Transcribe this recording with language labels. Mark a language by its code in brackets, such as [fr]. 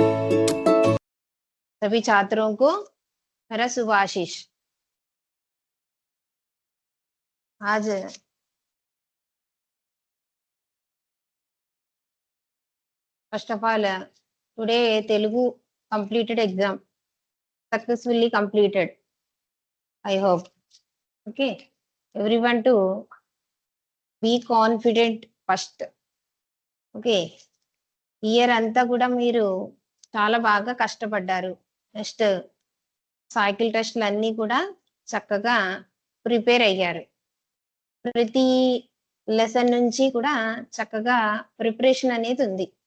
[hi] सभी छात्रों को मेरा शुभ आशीष। [en] आज first of all, today Telugu completed exam successfully completed. I hope. Okay, everyone to be confident first. [te] Okay, year అంతా కూడా మీరు చాలా బాగా కష్టపడ్డారు. నెక్స్ట్ సైకిల్ టెస్ట్లు అన్నీ కూడా చక్కగా ప్రిపేర్ అయ్యారు. ప్రతి లెసన్ నుంచి కూడా చక్కగా ప్రిపరేషన్ అనేది ఉంది.